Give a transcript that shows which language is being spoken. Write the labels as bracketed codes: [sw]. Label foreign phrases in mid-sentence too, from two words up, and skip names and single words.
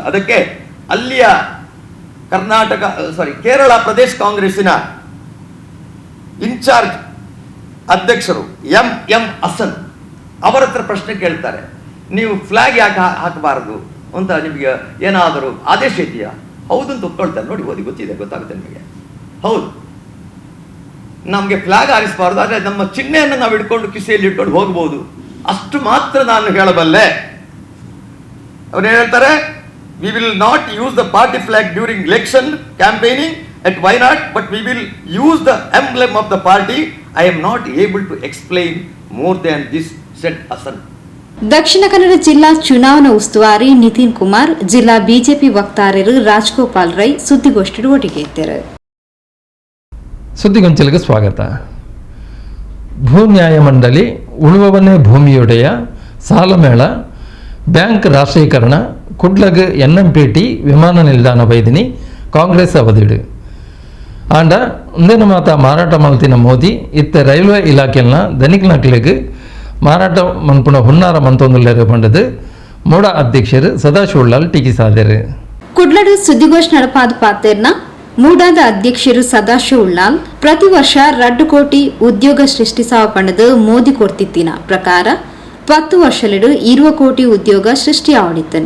[kn] ಅದಕ್ಕೆ ಅಲ್ಲಿಯ ಕೇರಳ ಪ್ರದೇಶ ಕಾಂಗ್ರೆಸ್ಸಿನ ಇನ್ಚಾರ್ಜ್ ಅಧ್ಯಕ್ಷರು ಎಂ ಹಸನ್ ಅವರ ಹತ್ರ ಪ್ರಶ್ನೆ ಕೇಳ್ತಾರೆ, ನೀವು ಫ್ಲಾಗ್ ಯಾಕೆ ಹಾಕಬಾರದು ಅಂತ ನಿಮಗೆ ಏನಾದರೂ ಆದೇಶ ಇದೆಯಾ? ಹೌದು ಅಂತ ಒಪ್ಕೊಳ್ತಾರೆ. ನೋಡಿ, ಗೊತ್ತಾಗುತ್ತೆ ನಿಮಗೆ. ಹೌದು, ನಮಗೆ ಫ್ಲಾಗ್ ಹಾರಿಸಬಾರ್ದು, ಆದರೆ ನಮ್ಮ ಚಿಹ್ನೆಯನ್ನು ನಾವು ಇಟ್ಕೊಂಡು ಕಿಸೆಯಲ್ಲಿ ಇಟ್ಕೊಂಡು ಹೋಗ್ಬೋದು, ಅಷ್ಟು ಮಾತ್ರ ನಾನು ಹೇಳಬಲ್ಲೆ. ಅವ್ರು ಹೇಳ್ತಾರೆ, [en] we will not use the party flag during election campaigning at Wayanad, but we will use the emblem of the party. I am not able to explain more than this, said Hassan. [kn] ದಕ್ಷಿಣ ಕನ್ನಡ ಜಿಲ್ಲಾ ಚುನಾವಣಾ ಉಸ್ತುವಾರಿ ನಿತಿನ್ ಕುಮಾರ್, ಜಿಲ್ಲಾ ಬಿಜೆಪಿ ವಕ್ತಾರರು ರಾಜ್ಗೋಪಾಲ್ ರೈ ಸುದ್ದಿಗೋಷ್ಠಿ ಒಟ್ಟಿಗೆ ಇದ್ದಾರೆ. ಸುದ್ದಿಗೊಂಚಲಿಗೆ ಸ್ವಾಗತ. [tcy] ಭೂ ನ್ಯಾಯ ಮಂಡಳಿ, ಉಳುವವನೇ ಭೂಮಿಯೊಡೆಯ, ಸಾಲಮೇಳ, ಬ್ಯಾಂಕ್ ರಾಷ್ಟ್ರೀಕರಣ, ಕುಡ್ಲಗ್ ಎನ್ಎಂಪಿಟಿ ವಿಮಾನ ನಿಲ್ದಾಣ ವೈದಿನಿ ಕಾಂಗ್ರೆಸ್ ಅವಧಿಡು ಆಂಡ ಮುಂದಿನ ಮಾತ ಮಾರಾಟ ಮಲ್ತಿನ ಮೋದಿ ಇತ್ತ ರೈಲ್ವೆ ಇಲಾಖೆನ ಧನಿಕ್ನಕ್ಲೆಗ್ ಮಾರಾಟ ಮನ್ಪುಣ ಹುನ್ನಾರ ಮಂತೊಂದುಲ್ಲೆರು ಪಂಡದು ಮೂಡ ಅಧ್ಯಕ್ಷರು ಸದಾಶಿವಳ್ಳಾಲ್ ಟೀಕಿಸಾದರು. ಕುಡ್ಲಡು ಸುದ್ದಿಗೋಷ್ಠಿ ನಡಪಾದ ಪಾತೆರ್ನ ಮೂಡಾದ ಅಧ್ಯಕ್ಷರು ಸದಾಶಿವಳ್ಳಾಲ್ ಪ್ರತಿ ವರ್ಷ 2 ಕೋಟಿ ಉದ್ಯೋಗ ಸೃಷ್ಟಿಸಾವ ಪಂಡದು ಮೋದಿ ಕೊಡ್ತಿತ್ತಿನ ಪ್ರಕಾರ 10 ವರ್ಷಲಿಡು 20 ಕೋಟಿ ಉದ್ಯೋಗ ಸೃಷ್ಟಿಯಾವಡಿತ್ತನು.